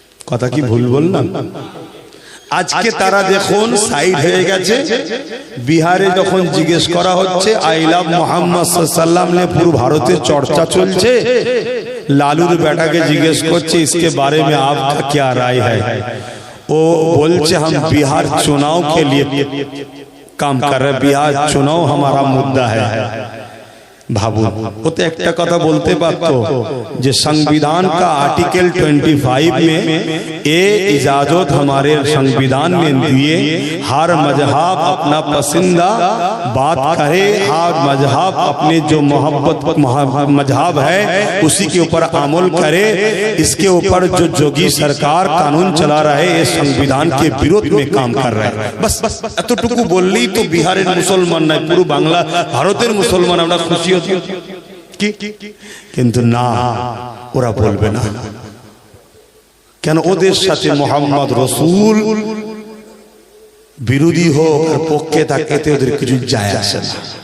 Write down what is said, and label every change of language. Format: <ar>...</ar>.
<bn>কথা কি ভুল বললাম? আজকে তারা দেখুন সাইড হয়ে গেছে। বিহারে যখন জিজ্ঞেস করা হচ্ছে আই লাভ মোহাম্মদ সাল্লাল্লাহু আলাইহি ওয়াসাল্লাম নিয়ে পুরো ভারতে চর্চা চলছে, লালুর বেটাকে জিজ্ঞেস করছে</bn> <hi>इसके बारे में आपका क्या राय है? वो बोलছে हम बिहार चुनाव के लिए काम कर रहे, बिहार चुनाव हमारा मुद्दा है।</hi> <bn>भाबू ওতে একটা কথা বলতে পারতো যে</bn> <hi>संविधान का आर्टिकल 25 में ये इजाजत हमारे संविधान में दिए हर मजहब अपना पसंदीदा बात करे, हर मजहब अपने जो मोहब्बत मजहब है उसी के ऊपर अमल करे। इसके ऊपर जो जोगी सरकार कानून चला रहे ये संविधान के विरोध में काम कर रहे हैं।</hi> <bn>बस এতটুকু বললেই তো বিহারের মুসলমান নয় পুরো বাংলা ভারতের মুসলমান আমরা খুশি হচ্ছি কি? কিন্তু না, ওরা বলবে না। কেন? ওদের সাথে মোহাম্মদ রসুল বিরোধী হোক আর পক্ষে থাকে এতে ওদের কিছু যায় আসে না।</bn>